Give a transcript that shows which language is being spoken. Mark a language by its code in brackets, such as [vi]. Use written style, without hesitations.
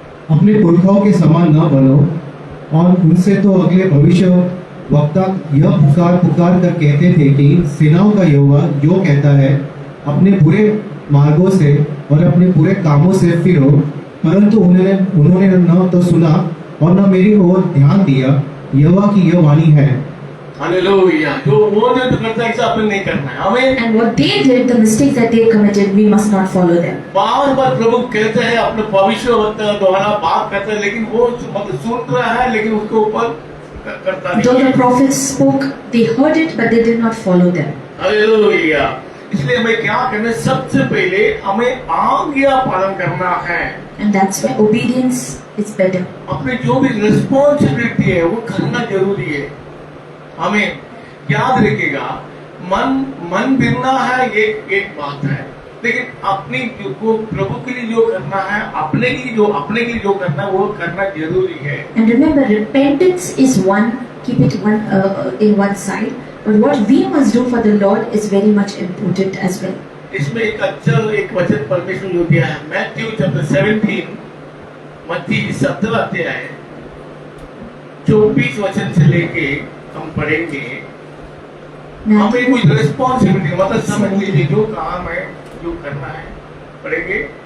[hi] अपने पुरखाओं के समान न बनो, और उनसे तो अगले भविष्य वक्ता यह पुकार कर कहते थे कि सेनाओं का यहोवा यो कहता है, अपने बुरे मार्गों से और अपने बुरे कामों से फिरो, परंतु उन्होंने न तो सुना और न मेरी ओर ध्यान दिया, यहोवा की यह वाणी है। हालेलुया। जो वो जो करता है ऐसा अपन नहीं करना है हमें। [en] And what they did, the mistakes that they committed, we must not follow them. [hi] बार बार प्रभु कहते हैं अपने भविष्यवक्ता द्वारा बात करते हैं, लेकिन वो मतलब सुन रहा है लेकिन उसके ऊपर करता नहीं। [en] Though the prophets spoke, they heard it, but they did not follow them. [hi] Hallelujah. इसलिए हमें क्या करना है, सबसे पहले हमें आज्ञा पालन करना है। [en] And that's why obedience is better. [hi] अपने जो भी रिस्पॉन्सिबिलिटी है वो करना जरूरी है। हमें याद रखिएगा, मन बिरना है एक बात है, लेकिन अपनी को प्रभु के लिए जो करना है, अपने के लिए जो करना है वो करना जरूरी है। [en] And remember, repentance is one, keep it in one side, but what we must do for the Lord is very much important as well. [hi] इसमें एक वचन परमेश्वर ने दिया है, मैथ्यू चैप्टर 17 मत्ती 17 अध्याय 24 वचन से लेके हम पढ़ेंगे। हमें कुछ रिस्पॉन्सिबिलिटी मतलब समझ लीजिए जो काम है जो करना है पढ़ेंगे।